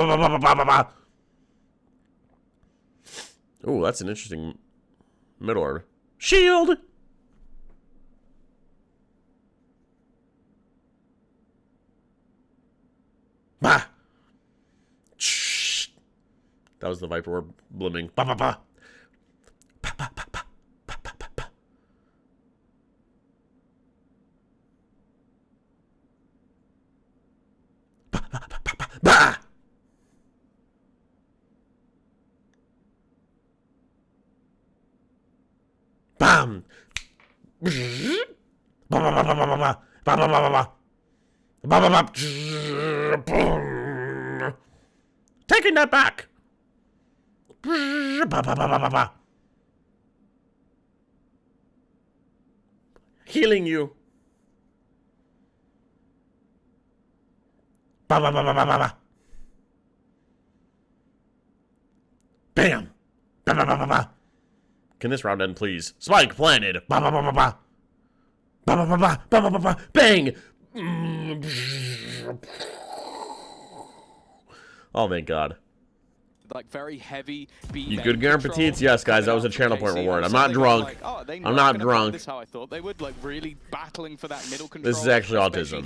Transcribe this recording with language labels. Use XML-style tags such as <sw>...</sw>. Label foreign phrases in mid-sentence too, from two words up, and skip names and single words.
<en>Ooh, that's an interesting middle order. Shield! Bah! That was the Viper Orb blooming. Bah, bah, bah. Bah, bah, bah, bah. Bah, bah, bah, bah. Bah, bah, bah, bah, bah. Bah! Bam! Ba ba ba ba ba ba ba ba ba ba ba ba ba ba. Taking that back. Ba ba ba ba ba ba. Healing you. Ba ba ba ba ba ba ba. Bam. Ba ba ba ba ba. Can this round end, please? Spike planted. Ba ba ba ba ba. Ba ba ba ba ba ba ba ba. Bang. Oh, thank God. Like very heavy. You good, Garen Petites? Yes, guys, that was a channel point reward. I'm not drunk. Like, oh, I'm not drunk. This how I thought they would, like really battling for that middle control. This is actually autism.</en>